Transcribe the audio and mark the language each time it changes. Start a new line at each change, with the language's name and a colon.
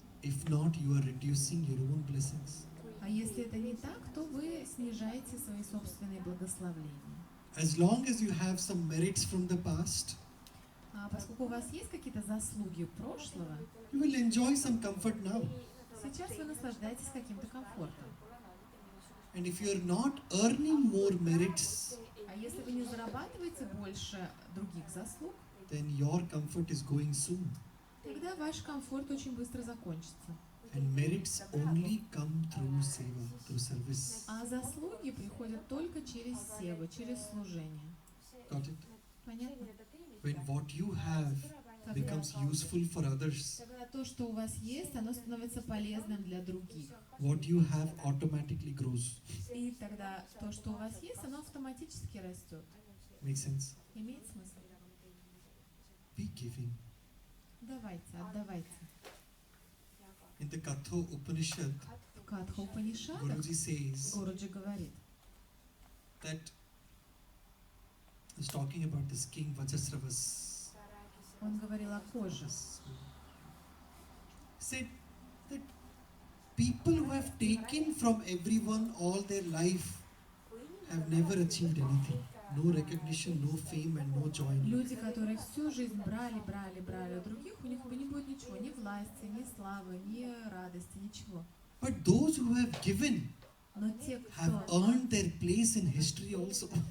English: If not, you are reducing your own blessings.
Russian: А если это не так, то вы снижаете свои собственные благословления.
English: As long as you have some merits from the past,
Russian: Поскольку у вас есть какие-то заслуги прошлого,
English: you will enjoy some comfort now.
Russian: сейчас вы наслаждаетесь каким-то комфортом.
English: And if you are not earning more merits,
Russian: А если вы не зарабатываете больше других заслуг,
English: then your comfort is going soon.
Russian: тогда ваш комфорт очень быстро закончится.
English: And merits only come through seva, through service.
Russian: А заслуги приходят только через севу, через служение.
English: Got it?
Russian: Понятно?
English: When what you have becomes useful for others,
Russian: Тогда то, что у вас есть, оно становится полезным для других.
English: what you have automatically grows.
Russian: И тогда то, что у вас есть, оно автоматически растет.
English: Makes sense?
Russian: Имеет смысл?
English: Be giving.
Russian: Давайте, отдавайте.
English: In the Katha Upanishad,
Russian: В Катха Упанишадах
English: Guruji says
Russian: Гуруджи говорит,
English: that he's talking about this king Vajasravas.
Russian: он говорил о коже.
English: Said that people who have taken from everyone all their life have never achieved anything. No recognition, no fame and no joy in life.
Russian: Люди, которые всю жизнь брали у других, у них не будет ничего, ни власти, ни славы, ни радости, ничего.
English: But those who have given
Russian: Но те,
English: have
Russian: кто
English: earned their place in history also.